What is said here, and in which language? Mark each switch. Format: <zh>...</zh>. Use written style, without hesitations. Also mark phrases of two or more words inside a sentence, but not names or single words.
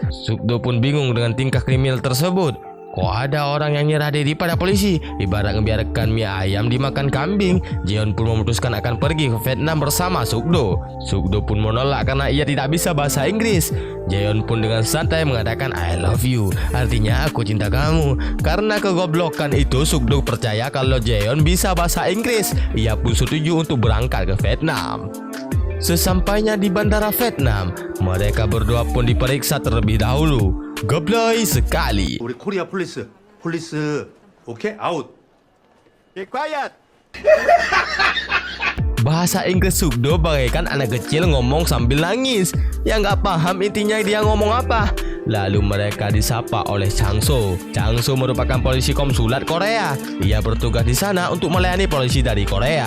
<id>Sukdo pun bingung dengan tingkah kriminal tersebut. Kok ada orang yang nyerah diri pada polisi? Ibarat membiarkan mie ayam dimakan kambing. Jeon pun memutuskan akan pergi ke Vietnam bersama Sukdo. Sukdo pun menolak karena ia tidak bisa bahasa Inggris. Jeon pun dengan santai mengatakan</id> <en>I love you,</en> <id>artinya aku cinta kamu. Karena kegoblokan itu, Sukdo percaya kalau Jeon bisa bahasa Inggris. Ia pun setuju untuk berangkat ke Vietnam. Sesampainya di bandara Vietnam, mereka berdua pun diperiksa terlebih dahulu. Gobloy sekali.</id> <en>우리 Korea police, okay out. Get quiet.</en> <id>Bahasa Inggris Sukdo bagaikan anak kecil ngomong sambil nangis. Yang gak paham intinya dia ngomong apa. Lalu mereka disapa oleh Changso. Changso merupakan polisi konsulat Korea. Ia bertugas di sana untuk melayani polisi dari Korea.</id>